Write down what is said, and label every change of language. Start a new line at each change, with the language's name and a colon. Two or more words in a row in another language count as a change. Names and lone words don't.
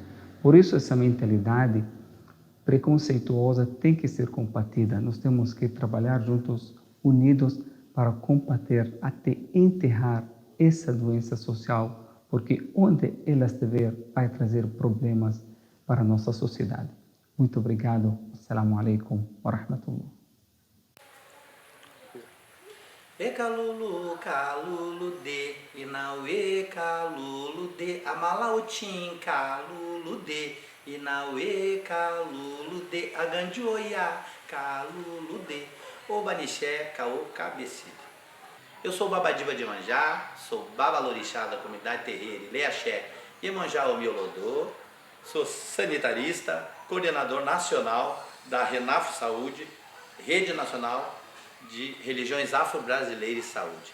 Portuguese: Por isso, essa mentalidade preconceituosa tem que ser combatida. Nós temos que trabalhar juntos, unidos, para combater até enterrar essa doença social, porque onde ela estiver, vai trazer problemas para a nossa sociedade. Muito obrigado.
Arabic: السلام عليكم ورحمة الله.
Yoruba: E calulu, calulu de, inauê, calulu de, amalautim, calulu de, inauê, calulu de, agandioia, calulu de, obanixé, caô, cabecilha.
Portuguese: Eu sou o Babadiba de Iemanjá, sou babalorixá da comunidade terreira Ileaxé Iemanjá Omiolodô, sou sanitarista, coordenador nacional da Renaf Saúde, Rede Nacional de Religiões Afro-Brasileiras e Saúde.